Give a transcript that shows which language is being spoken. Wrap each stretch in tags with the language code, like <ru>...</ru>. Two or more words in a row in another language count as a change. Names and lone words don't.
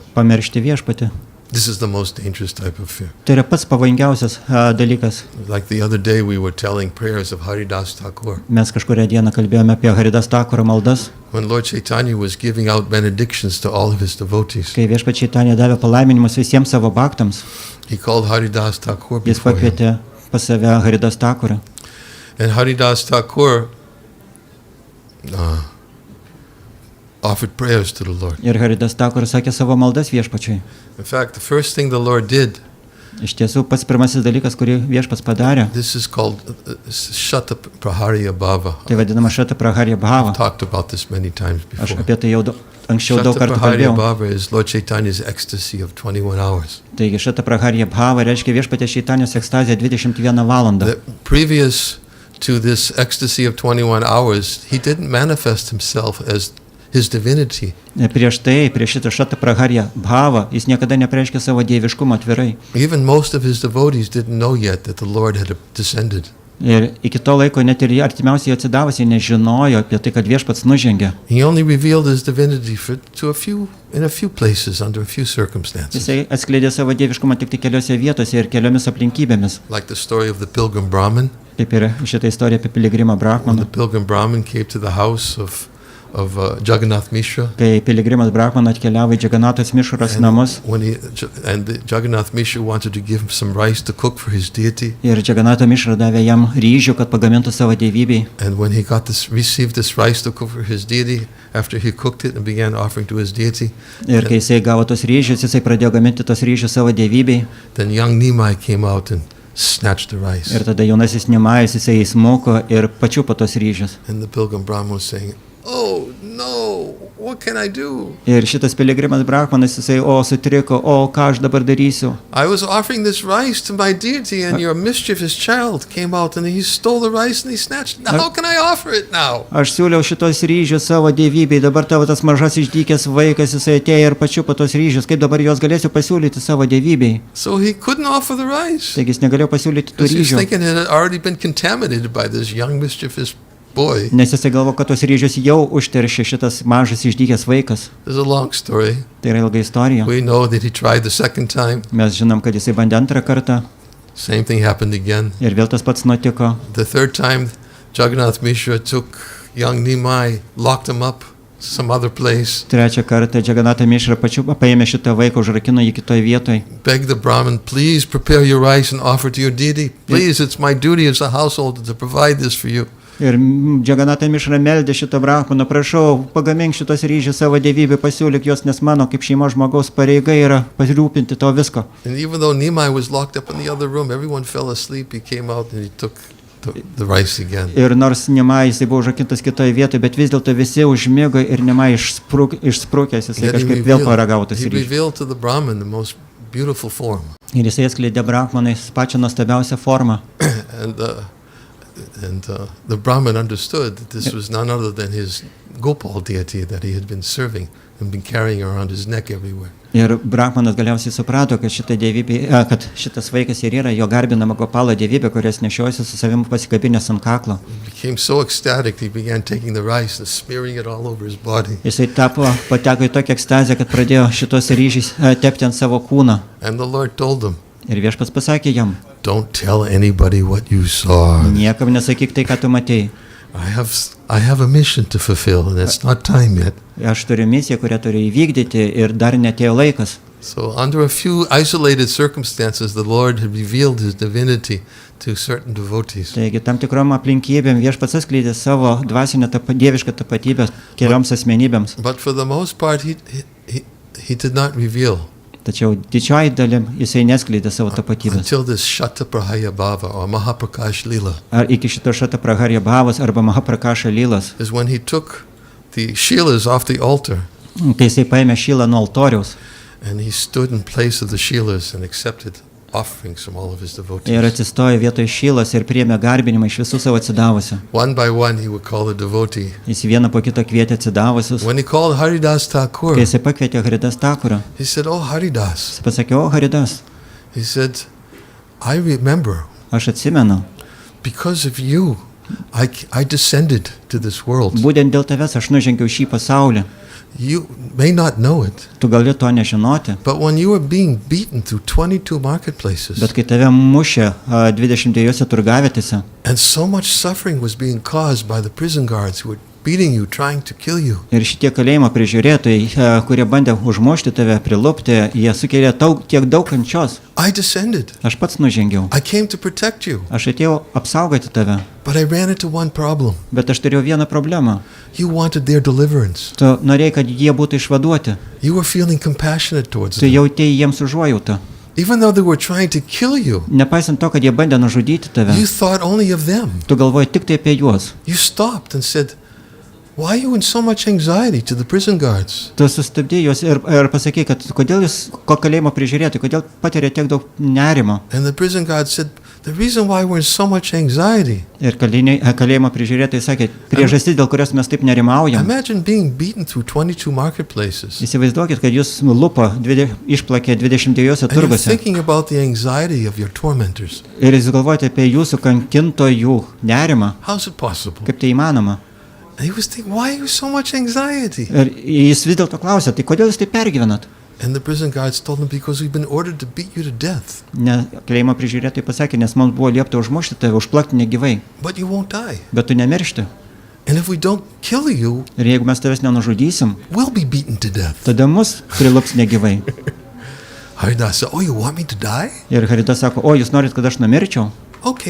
<lt>Pamiršti viešpatį.</lt> <en>This is the most dangerous type of fear.</en> <lt>Tai yra pats pavojingiausias dalykas.</lt> <en>Like the other day we were telling prayers of Haridas Thakur.</en> <lt>Mes kažkurią dieną kalbėjome apie Haridas Thakuro maldas.</lt> <en>When Lord Chaitanya was giving out benedictions to all of his devotees.</en> <lt>Kai viešpats Chaitanya davė palaiminimus visiems savo bhaktams.</lt> <en>He called Haridas Thakur</en> <lt>Jis</lt> <en>before him.</en> <lt>pakvietė pas save Haridas Thakurą.</lt> <en>And Haridas Thakur offered prayers to the Lord.</en> <lt>Ir Haridas Thakuras sakė savo maldas viešpačiui.</lt> <en>In fact, the first thing the Lord did,</en> <lt>Iš tiesų, pats pirmasis dalykas, kurį viešpats padarė,</lt> <en>this is called Shata Praharya Bhava.</en> <lt>tai vadinama Šata Praharya Bhava.</lt> <en>I've talked about this many times</en> <lt>Aš</lt> <en>before.</en> <lt>apie tai jau anksčiau daug</lt> <en>Shata</en> <lt>kartų</lt> <en>Praharya</en> <lt>kalbėjau.</lt> <en>Bhava is Lord Chaitanya's ecstasy of 21 hours.</en> <lt>Taigi Šata Praharya Bhava reiškia viešpatės Čaitanijos ekstazija 21 valandą.</lt> <en>The previous to this ecstasy of 21 hours, he didn't manifest himself as his divinity.</en> <lt>Prieš tai, prieš šitą Šata Praharya Bhava, jis niekada nepreiškė savo dieviškumą atvirai.</lt> <en>Even most of his devotees didn't know yet that the Lord had descended.</en> <lt>Ir iki to laiko net ir artimiausiai atsidavusiai nežinojo apie tai, kad viešpats nužengė.</lt> <en>He only revealed his divinity in a few places under a few circumstances.</en> <lt>Jisai atskleidė savo dieviškumą tik tai keliose vietose ir keliomis aplinkybėmis.</lt> <en>Like the story of the pilgrim Brahmin.</en> <lt>Kaip ir šitą istoriją apie piligrimą</lt> <en>When the</en> <lt>Brahmaną.</lt> <en>pilgrim Brahmin came to the house of Jagannath Mishra.</en> <lt>Kai piligrimas Brahmanas atkeliavo į Jaganatos Mišros namus</lt> <en>And the Jagannath Mishra wanted to give him some rice to cook for his deity.</en> <lt>ir Jaganato Mišra davė jam ryžių, kad pagamintų savo dievybei.</lt> <en>And when he received this rice to cook for his deity, after he cooked it and began offering to his deity,</en> <lt>Ir kai jisai gavo tos ryžius, jisai pradėjo gaminti tos ryžius savo dievybei.</lt> <en>then young Nimai came out and snatched the rice.</en> <lt>Ir tada jaunasis Nimajus jisai įsmuko ir pačiupo tos ryžius.</lt> <en>And the pilgrim Brahmin was saying, oh no, what can I do?</en> <lt>Ir šitas piligrimas brahmanas, jisai, sutriko, ką aš dabar darysiu.</lt> <en>I was offering this rice to my deity and your mischievous child came out and he stole the rice and he snatched it. How can I offer it now?</en> <lt>Aš siūliau šitos ryžius savo dievybei, dabar tavo tas mažas išdykęs vaikas, jisai atėjo ir pačiupo tos ryžius, kaip dabar juos galėsiu pasiūlyti savo dievybei.</lt> <en>So he couldn't offer the rice.</en> <lt>Taigi jis negalėjo pasiūlyti tų</lt> <en>Because he was</en> <lt>ryžių.</lt> <en>thinking it had already been contaminated by this young mischievous boy.</en> <lt>Nes jisai galvo, kad tos ryžius jau užteršė šitas mažas išdykęs vaikas.</lt> <en>There's a long story.</en> <lt>Tai yra ilga istorija.</lt> <en>We know that he tried the second time.</en> <lt>Mes žinom, kad jisai bandė antrą kartą</lt> <en>Same thing happened again.</en> <lt>ir vėl tas pats nutiko.</lt> <en>The third time, Jagannath Mishra took young Nimai, locked him up some other place,</en> <lt>Trečią kartą Džaganata Mišra paėmė šitą vaiką, užrakino jį kitoje vietoje.</lt> <en>begged the Brahmin, please prepare your rice and offer to your deity. Please, it's my duty as a householder to provide this for you.</en> <lt>Ir Džaganata Mišra meldė šitą brahmaną, prašau, pagamink šitos ryžius savo dievybę, pasiūlyk juos, nes mano kaip šeimos žmogaus pareiga yra pasirūpinti to visko.</lt> <en>And even though Nimai was locked up in the other room, everyone fell asleep. He came out and he took the rice again.</en> <lt>Ir nors Nimai jisai buvo užrakintas kitoje vietoje, bet vis dėlto visi užmigo ir Nimai išsprūkęs, jisai</lt> <en>Yet</en> <lt>kažkaip vėl paragavo tas</lt> <en>he</en> <lt>ryžius.</lt> <en>revealed to the Brahmin the most beautiful form.</en> <lt>Ir jisai atskleidė brahmanai pačią nuostabiausią formą.</lt> <en>And the Brahmin understood that this was none other than his Gopal deity that he had been serving and been carrying around his neck everywhere.</en> <lt>Ir brahmanas galiausiai suprato, kad kad šitas vaikas ir yra jo garbinama Gopalo dievybė, kurias nešiojasi su savimi pasikabinęs ant kaklo.</lt> <en>He became so ecstatic he began taking the rice and smearing it all over his body.</en> <lt>Jisai pateko į tokią ekstazę, kad pradėjo šitos ryžiais tepti ant savo kūną.</lt> <en>And the Lord told him,</en> <lt>Ir Viešpats pasakė jam,</lt> <en>don't tell anybody what you saw.</en> <lt>niekam nesakyk tai, ką tu matei.</lt> <en>I have a mission to fulfill and it's not time yet.</en> <lt>Aš turiu misiją, kurią turiu įvykdyti ir dar netėjo laikas.</lt> <en>So under a few isolated circumstances, the Lord had revealed his divinity to certain devotees.</en> <lt>Taigi tam tikrom aplinkybėm Viešpats atskleidė savo dvasinę dievišką tapatybę kelioms asmenybėms.</lt> <en>But for the most part, he did not reveal</en> <lt>Tačiau didžioji dalim jisai neskleidė savo tapatybės.</lt> <en>until this Shataprahaya Bhava or Mahaprakash Lila</en> <lt>Ar iki šito Šatapraharya Bhavos arba Mahaprakaša Lilas,</lt> <en>is when he took the Shilas off the altar</en> <lt>kai jisai paėmė šylą nuo altoriaus</lt> <en>and he stood in place of the Shilas and accepted offerings from all of his</en> <lt>ir</lt> <en>devotees.</en> <lt>atsistojo vietoj šylos ir priėmė garbinimą iš visų savo atsidavusių.</lt> <en>One by one, he would call the devotee.</en> <lt>Jis vieną po kito kvietė atsidavusius.</lt> <en>When he called Haridas Thakur,</en> <lt>Kai jisai pakvietė Haridas Thakurą,</lt> <en>he said, "Oh Haridas,"</en> <lt>jis pasakė, o Haridas,</lt> <en>he said, "I remember</en> <lt>aš atsimenu,</lt> <en>because of you, I descended to this world.</en> <lt>būtent dėl tavęs aš nužengiau šį pasaulį.</lt> <en>You may not know it,</en> <lt>Tu gali to nežinoti,</lt> <en>but when you were being beaten through 22 marketplaces</en> <lt>bet kai tave mušė 22 turgavietėse</lt> <en>and so much suffering was being caused by the prison guards who were beating you, trying to kill you,</en> <lt>ir šitie kalėjimo prižiūrėtojai, kurie bandė užmušti tave, prilupti, jie sukėlė tiek daug kančios.</lt> <en>I descended.</en> <lt>Aš pats nužengiau.</lt> <en>I came to protect you,</en> <lt>Aš atėjau apsaugoti tave,</lt> <en>but I ran into one problem.</en> <lt>bet aš turėjau vieną problemą.</lt> <en>You wanted their deliverance.</en> <lt>Tu norėjai, kad jie būtų išvaduoti.</lt> <en>You were feeling compassionate towards</en> <lt>Tu</lt> <en>them.</en> <lt>jautėjai jiems užuojautą.</lt> <en>Even though they were trying to kill you,</en> <lt>Nepaisant to, kad jie bandė nužudyti tave,</lt> <en>you thought only of them.</en> <lt>tu galvoji tik tai apie juos.</lt> <en>You stopped and said, "Why are you in so much anxiety?" to the prison guards.</en> <lt>Tu sustabdėjai juos ir pasakei, kad kodėl jūs kalėjimo prižiūrėti, kodėl patiria tiek daug nerimo.</lt> <en>And the prison guards said, "The reason why we're in so much anxiety,</en> <lt>Ir kalėjimo prižiūrėtojai sakė, priežastis, dėl kurios mes taip nerimaujam.</lt> <en>imagine being beaten through 22 marketplaces.</en> <lt>Įsivaizduokit, kad jūs lupo išplakė 22</lt> <en>And you're</en> <lt>turguose.</lt> <en>thinking about the anxiety of your tormentors.</en> <lt>Ir jūs galvojate apie jūsų kankintojų nerimą.</lt> <en>How's it possible?"</en> <lt>Kaip tai įmanoma?</lt> <en>And he was thinking, "Why are you so much anxiety?"</en> <lt>Ir jis vis dėlto klausė, tai kodėl jūs taip pergyvenat?</lt> <en>And the prison guards told him, "Because we've been ordered to beat you to death,</en> <lt>Ne, kalėjimo prižiūrėtojai pasakė, nes mums buvo liepta užmušti tave, užplakti negyvai,</lt> <en>but you won't die.</en> <lt>bet tu nemiršti.</lt> <en>And if we don't kill you,</en> <lt>Ir jeigu mes tavęs nenužudysim,</lt> <en>we'll be beaten to death."</en> <lt>tada mus prilups negyvai.</lt> <en>Haridas said, "Oh, you want me to die?</en> <lt>Ir Haridas sako, o jūs norit, kad aš numirčiau?</lt>